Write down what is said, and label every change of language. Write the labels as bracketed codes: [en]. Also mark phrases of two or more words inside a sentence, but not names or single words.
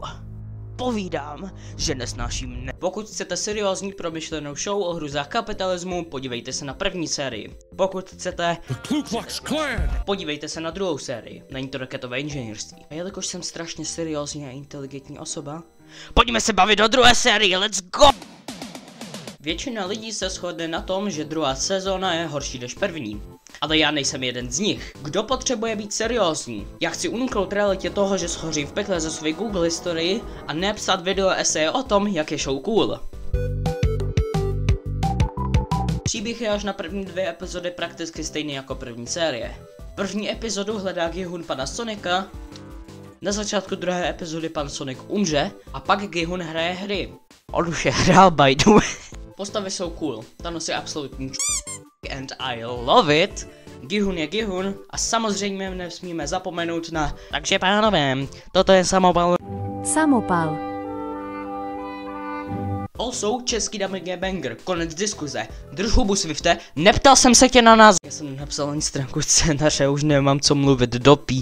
[cs] Povídám, že nesnáším ne. Pokud chcete seriózní promyšlenou show o hrůzách kapitalismu, podívejte se na první sérii. Pokud chcete, podívejte se na 2. sérii. Není to raketové inženýrství. A jelikož jsem strašně seriózní a inteligentní osoba, pojďme se bavit o 2. sérii, [en] let's go! [cs] Většina lidí se shodne na tom, že 2. sezóna je horší než první. Ale já nejsem jeden z nich. Kdo potřebuje být seriózní? Já chci uniknout realitě toho, že schořím v pekle za svoji Google historii a nepsat video eseje o tom, jak je show cool. Příběh je až na první 2 epizody prakticky stejný jako první série. První epizodu hledá Gi-hun pana Sonika, na začátku 2. epizody pan Sonic umře a pak Gi-hun hraje hry. On už je hrál [en] by the way. [cs] Postavy jsou cool, Thanos je absolutní [en] and I love it. [cs] Gi-hun je Gi-hun a samozřejmě nesmíme zapomenout na... Takže pánové, toto je Samopal. Samopal. Also, český dubbing je banger, konec diskuze. Drž hubu, Swifte, neptal jsem se tě na nás. Já jsem napsal ani stránku scénáře, už nemám co mluvit do pí.